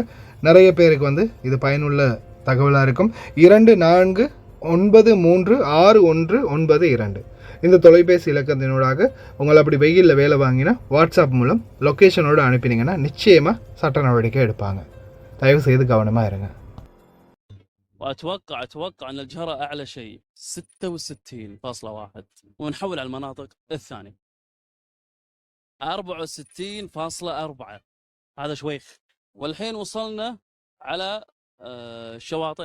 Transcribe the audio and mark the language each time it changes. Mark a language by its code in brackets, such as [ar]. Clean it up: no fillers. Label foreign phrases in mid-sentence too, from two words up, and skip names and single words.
[ta] நிறைய பேருக்கு இது பயனுள்ள தகவலாக இருக்கும். 24936192 இந்த தொலைபேசி இலக்கத்தினூடாக உங்களை அப்படி வெயிலில் வேலை வாங்கினா வாட்ஸ்அப் மூலம் லொக்கேஷனோடு அனுப்பினீங்கன்னா நிச்சயமாக சட்ட நடவடிக்கை எடுப்பாங்க. தயவு செய்து கவனமாக இருங்க. [ar] أتوقع أن الجهرة أعلى شيء 66.1 ونحول على المناطق الثانية 64.4. هذا شويخ. والحين وصلنا على الشواطئ.